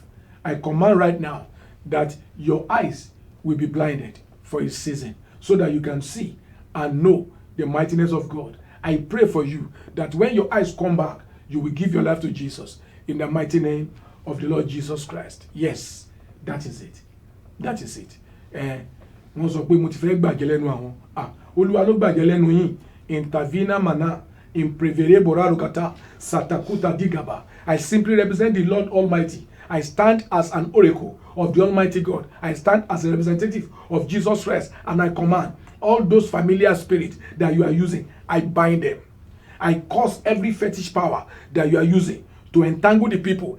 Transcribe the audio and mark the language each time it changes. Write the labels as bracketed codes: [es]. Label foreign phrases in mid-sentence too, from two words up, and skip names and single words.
[en] I command right now that your eyes will be blinded for a season so that you can see and know the mightiness of God. I pray for you that when your eyes come back, you will give your life to Jesus in the mighty name of the Lord Jesus Christ. Yes, that is it. That is it. [yo] Wọ́n sọ pé mo ti fẹ́ gbàjẹ́ lẹ́nu àwọn. Olúwa ló gbàjẹ́ lẹ́nu yín. Intervena mana. Imprevere borarukata. Satakuta digaba. [en] I simply represent the Lord Almighty. I stand as an oracle of the Almighty God. I stand as a representative of Jesus Christ. And I command all those familiar spirits that you are using, I bind them. I cause every fetish power that you are using to entangle the people.